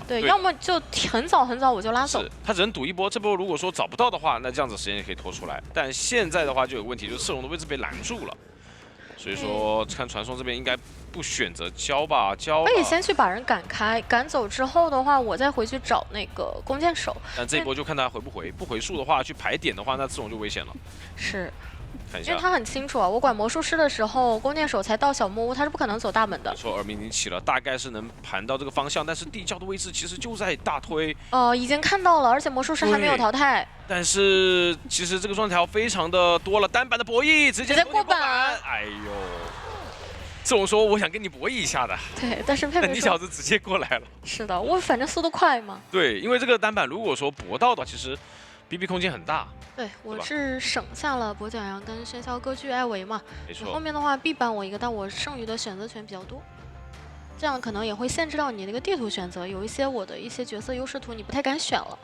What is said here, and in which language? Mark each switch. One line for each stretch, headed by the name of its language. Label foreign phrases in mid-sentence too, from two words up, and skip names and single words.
Chinese: 对，要麼就很早我就拉走。是，他只能賭一波。這波如果說找不到的話，那這樣子時間也可以拖出來。但現在的話就有問題，就是赤龍的位置被攔住了。所以說看傳送這邊應該不選擇交吧，交。可以先去把人趕開，趕走之後的話，我再回去找那個弓箭手。但這一波就看他回不回，不回數的話去排點的話，那赤龍就危險了。是。因為他很清楚啊，我管魔術師的時候，弓箭手才到小木屋，他是不可能走大门的。没錯，耳鸣已經起了，大概是能盤到這個方向，但是地窖的位置其實就在大推。已經看到了，而且魔術師還沒有淘汰。但是其實這個狀態非常的多了，單板的博弈直接過板。哎呦，这種說我想跟你博弈一下的。对，但是佩佩你小子直接過來了。是的，我反正速度快嘛。對，因為這個單板如果說搏到的話，其實 BB 空間很大。对，我是省下了跛腳羊跟喧囂歌剧艾維嘛，沒錯。後面的話必扳我一個，但我剩餘的選擇權比較多，這樣可能也會限制到你那個地圖選擇，有一些我的一些角色優勢圖你不太敢選了。